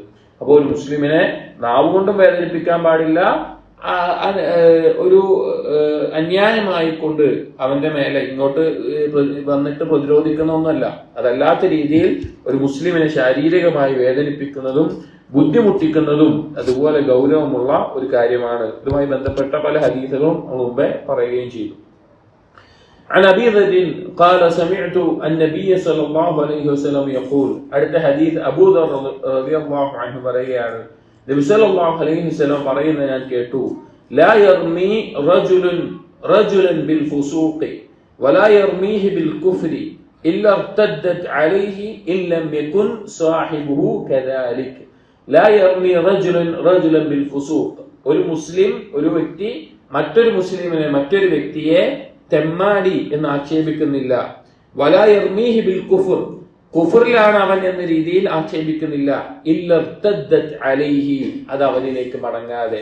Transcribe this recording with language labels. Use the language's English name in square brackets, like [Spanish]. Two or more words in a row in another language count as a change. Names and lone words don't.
[Malayalam] അപ്പോൾ ഒരു മുസ്ലിമിനെ നാവ് കൊണ്ടും വേദനിപ്പിക്കാൻ പാടില്ല, ഒരു അന്യായമായി കൊണ്ട് അവന്റെ മേലെ ഇങ്ങോട്ട് വന്നിട്ട് പ്രതിരോധിക്കുന്ന ഒന്നല്ല. അതല്ലാത്ത രീതിയിൽ ഒരു മുസ്ലിമിനെ ശാരീരികമായി വേദനിപ്പിക്കുന്നതും ബുദ്ധിമുട്ടിക്കുന്നതും അതുപോലെ ഗൗരവമുള്ള ഒരു കാര്യമാണ്. ഇതുമായി ബന്ധപ്പെട്ട പല ഹദീസുകളും മുമ്പേ പറയുകയും ചെയ്തു. [Arabic] عن أبي ذر قال سمعت النبي صلى الله عليه وسلم يقول, [Malayalam] അടുത്ത ഹദീസ് അബൂ ദർ [Arabic] رضي الله عنه [Malayalam] പറയുകയാണ്, നബി [Arabic] صلى الله عليه وسلم [Malayalam] പറയുന്നത് ഞാൻ കേട്ടു, [Arabic] لا يرمي رجلا بالفسوق ولا يرميه بالكفر إلا ارتدت عليه إن لم يكن صاحبه كذلك. لا يرمي رجلا بالفسوق, [Malayalam] ഒരു മുസ്ലിം, ഒരു വ്യക്തി മറ്റൊരു മുസ്ലിമിനെ, മറ്റൊരു വ്യക്തിയെ തെമ്മാടി എന്ന് ആക്ഷേപിക്കുന്നില്ല. [Arabic] ولا يرميه بالكفر, [Malayalam] കുഫറിലാണ് അവൻ എന്ന രീതിയിൽ ആക്ഷേപിക്കുന്നില്ല. [Arabic] إلا ارتدت عليه, [Malayalam] അത് അവനിലേക്ക് മടങ്ങാതെ.